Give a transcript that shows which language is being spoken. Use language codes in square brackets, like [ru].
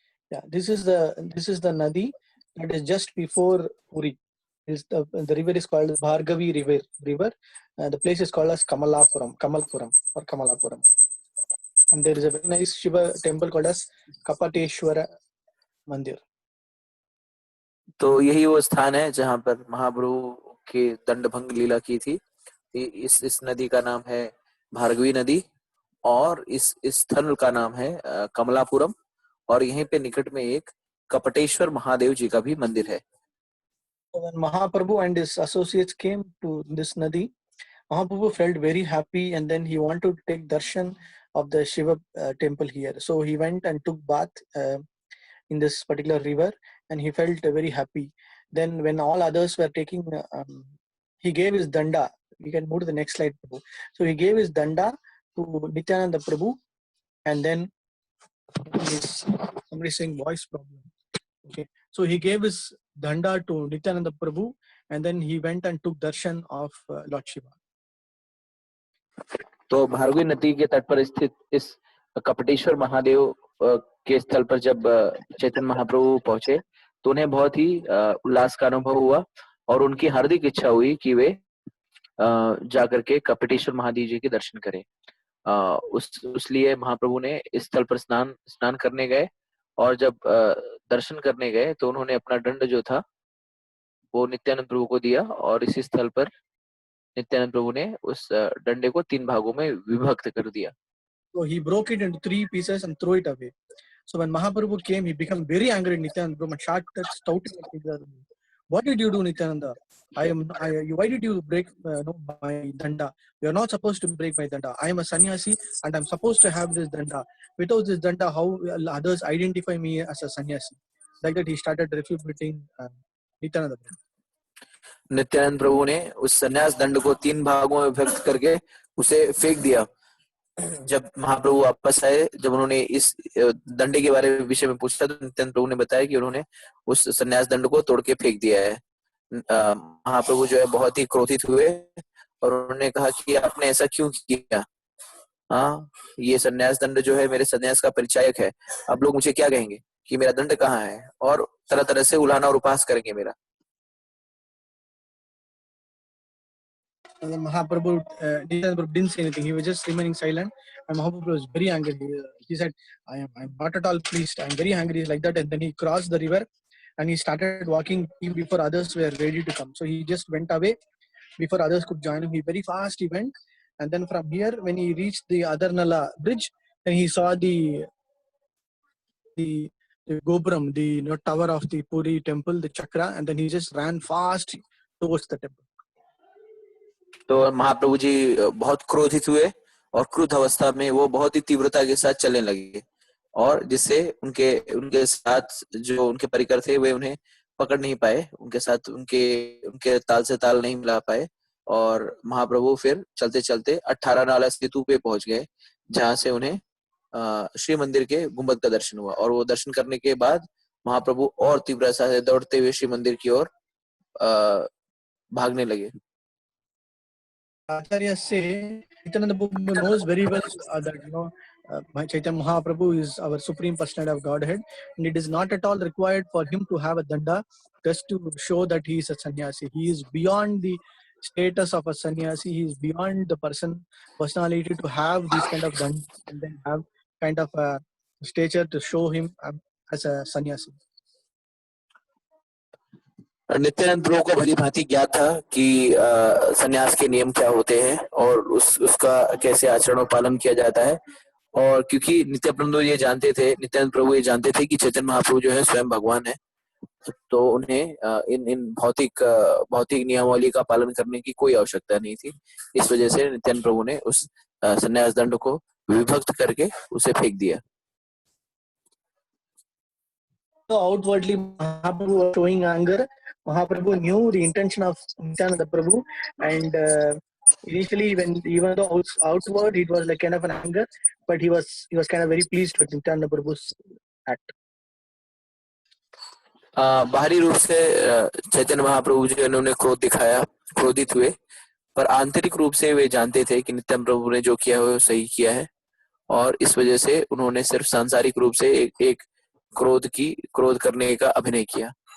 [en] Yeah, this is the Nadi that is just before Puri. The river is called Bhargavi river. The place is called as Kamalpuram or Kamalapuram. And there is a very nice Shiva temple called as Kapateshwara Mandir. [hi] तो यही वो स्थान है जहां पर महाप्रभु के दंडभंग लीला की थी। इस नदी का नाम है भार्गवी नदी, और इस स्थल का नाम है कमलापुरम, और यहीं पे निकट में एक कपटेश्वर महादेव जी का भी मंदिर है। [en] When Mahaprabhu and his associates came to this Nadi, Mahaprabhu felt very happy, and then he wanted to take darshan of the Shiva temple here. So he went and took bath in this particular river, and he felt very happy. Then when all others were taking, he gave his danda. We can move to the next slide, Prabhu. So he gave his danda to Nityananda Prabhu, and then somebody saying voice problem. Okay, so he gave his danda to Nityananda Prabhu, and then he went and took darshan of Lord Shiva. [hi] तो भार्गवी नदी के तट पर स्थित इस कपटेश्वर महादेव के स्थल पर जब चैतन्य महाप्रभु पहुंचे, तो उन्हें बहुत ही उल्लास का अनुभव हुआ, और उनकी हार्दिक इच्छा हुई कि वे जाकर के कपटेश्वर महादेव जी के दर्शन करे। उस लिए महाप्रभु ने इस स्थल पर स्नान स्नान करने गए, और जब दर्शन करने गए तो उन्होंने अपना दंड जो था वो नित्यानंद प्रभु को दिया, और इसी स्थल पर नित्यानंद प्रभु ने उस डंडे को 3 भागों में विभक्त कर दिया। [en] So he broke it into 3 pieces and threw it away. So when Mahaprabhu came, he became very angry at Nityananda Prabhu and started shouting at Nityananda Prabhu. What did you do, Nityananda? Why did you break my danda? You are not supposed to break my danda. I am a sannyasi and I am supposed to have this danda. Without this danda, how will others identify me as a sannyasi? Like that, he started refuting Nityananda Prabhu. [hi] Nityanand प्रभु ने उस संन्यास दंड को 3 भागों में विभक्त करके उसे फेंक दिया। जब महाप्रभु वापस आए, जब उन्होंने इस दंडे के बारे में विषय में पूछा, तो नित्यानंद प्रभु ने बताया कि उन्होंने उस संन्यास दंड को तोड़ के फेंक दिया है। महाप्रभु जो है बहुत ही क्रोधित हुए और उन्होंने कहा कि आपने ऐसा क्यों किया? हाँ, ये संन्यास दंड जो है मेरे संन्यास का परिचायक है। अब लोग मुझे क्या कहेंगे कि मेरा दंड कहाँ है, और तरह तरह से उलाहना और उपहास करेंगे मेरा। [en] And then Mahaprabhu, Nityananda Prabhu didn't say anything. He was just remaining silent. And Mahaprabhu was very angry. He said, I'm not at all pleased. I'm very angry like that. And then he crossed the river and he started walking even before others were ready to come. So he just went away before others could join him. He very fast he went. And then from here, when he reached the Adarnala bridge, then he saw the Gopuram, the tower of the Puri temple, the chakra, and then he just ran fast towards the temple. [hi] तो महाप्रभु जी बहुत क्रोधित हुए और क्रुद्ध अवस्था में वो बहुत ही तीव्रता के साथ चलने लगे, और जिससे उनके उनके साथ जो उनके परिकर थे वे उन्हें पकड़ नहीं पाए, उनके साथ उनके ताल से ताल नहीं मिला पाए, और महाप्रभु फिर चलते चलते 18 नाला सेतु पे पहुंच गए, जहां से उन्हें श्री मंदिर के गुंबद का दर्शन हुआ। और वो दर्शन करने के बाद महाप्रभु और तीव्रता से दौड़ते हुए श्री मंदिर की ओर भागने लगे। [en] Acharya say Nityananda Prabhu knows very well that Chaitanya Mahaprabhu is our supreme personality of Godhead, and it is not at all required for him to have a danda just to show that he is a sannyasi. He is beyond the status of a sannyasi. He is beyond the personality to have these kind of danda and then have kind of a stature to show him as a sannyasi. [hi] Nityanand प्रभु को भली भांति ज्ञात था कि संन्यास के नियम क्या होते हैं और उसका कैसे आचरण और पालन किया जाता है। और क्योंकि नित्यानंद ये जानते थे, नित्यानंद प्रभु ये जानते थे कि चैतन्य महाप्रभु जो है स्वयं भगवान है, तो उन्हें इन भौतिक नियमावली का पालन करने की कोई आवश्यकता नहीं थी। इस वजह से नित्यानंद प्रभु ने उस संन्यास दंड को विभक्त करके उसे फेंक दिया। [en] So outwardly Mahaprabhu was showing anger. Mahaprabhu knew the intention of Nityananda Prabhu, and initially, even though outward it was like kind of an anger, but he was kind of very pleased with Nityananda Prabhu's act. [hi] बाहरी रूप से चैतन्य महाप्रभु जी उन्होंने क्रोध दिखाया, क्रोधित हुए, पर आंतरिक रूप से वे जानते थे कि नित्यानंद प्रभु ने जो किया है वो सही किया है, और इस वजह से उन्होंने सिर्फ सांसारिक रूप से एक क्रोध करने का अभिनय किया।